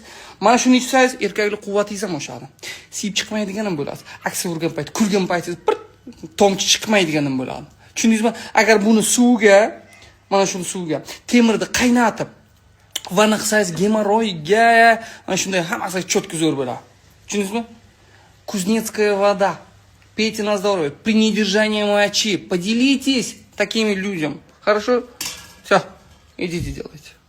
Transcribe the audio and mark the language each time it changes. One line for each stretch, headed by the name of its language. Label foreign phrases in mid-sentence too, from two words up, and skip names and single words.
Uzbek: Mana shuni ichsangiz, erkaklik quvvatingiz ham oshadi. Siyib chiqmaydigan ham bo'ladi. Aksi urgan payt, kurgan paytingiz bir tomchi chiqmaydigan ham bo'ladi. Tushundingizmi? Agar buni suvga, mana shuni suvga temirni qaynatib vanna qilsangiz, gemoroyga, mana shunday hammasi cho'tka zo'r bo'ladi. Tushundingizmi?
Russian: Кузнецкая вода. Пейте на здоровье. При недержании мочи. Поделитесь такими людям. Хорошо? Все. Идите делайте.